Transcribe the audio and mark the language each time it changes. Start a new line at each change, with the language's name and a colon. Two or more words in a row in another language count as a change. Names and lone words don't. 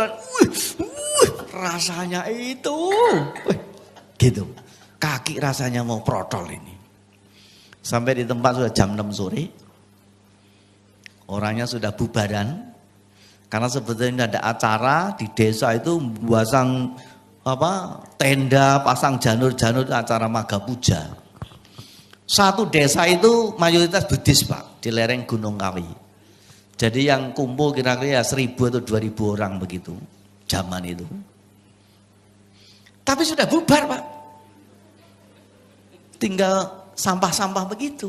Indonesian: Rasanya itu. Gitu. Kaki rasanya mau protol ini. Sampai di tempat sudah jam 6 sore. Orangnya sudah bubaran. Karena sebetulnya ada acara di desa itu pasang tenda, pasang janur-janur, acara maga puja. Satu desa itu mayoritas Buddhis Pak, di lereng Gunung Kawi. Jadi yang kumpul kira-kira 1.000 atau 2.000 orang begitu zaman itu. Tapi sudah bubar Pak. Tinggal sampah-sampah begitu.